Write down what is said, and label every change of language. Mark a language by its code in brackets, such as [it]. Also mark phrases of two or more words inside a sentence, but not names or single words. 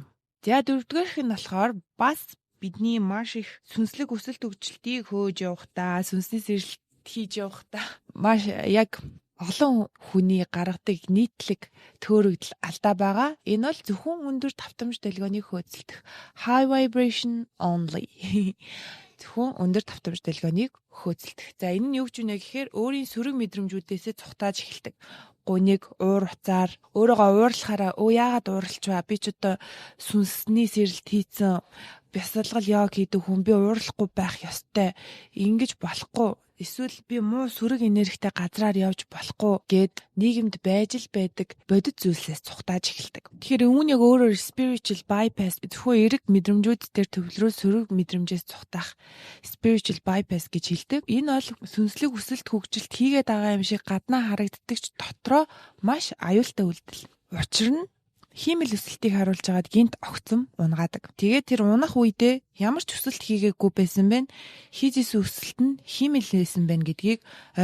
[mn] За дөрөвдүгээрх нь болохоор бас бидний маш их сүнслэг өсөлт хөгжилтийг хөөж явахдаа, сүнсний сэрэлт хийж явахдаа маш яг олон хүний гаргадаг нийтлэг төөрөгдөл алдаа байгаа. Энэ бол зөвхөн өндөр тавтамж долгионыг хөөцөлдөх [en] high vibration only. [mn] Зөвхөн өндөр тавтамж долгионыг хөөцөлдөх. За энэ нь юу гэж вэ гэхээр өөрийн сөрөг мэдрэмжүүдээсээ цухтааж эхэлдэг. Гуниг уур уцаар өөрийгөө уурлахаараа яагаад уурлчваа, би ч одоо сүнсний сэрэлт хийцэн бясалгал яг хийдэг хүн, би уурлахгүй байх ёстой, ингэж болохгүй, эсвэл би муу сөрөг энергитэй газраар явж болохгүй гэд нийгэмд байж л байдаг бодит зүйлсээс цухтааж эхэлдэг. Тэгэхээр үүнийг өөрөөр [en] spiritual bypass, [mn] зөвхөн эрэг мэдрэмжүүд дээр төвлөрөө сөрөг мэдрэмжээс цухтах [en] spiritual bypass [mn] гэж хэлдэг. Энэ бол сүнслэг өсөлт хөгжилт хийгээд байгаа юм шиг гаднаа харагддаг ч дотроо маш аюултай үйлдэл. Учир нь хиймэл өсөлтийг харуулж байгаад гинт огцом унгаадаг. Тэгээд тэр унах үедээ ямар ч өсөлт хийгээгүй байсан бэ? Хийжсэн өсөлт нь хиймэл байсан байна гэдгийг ойлгодог.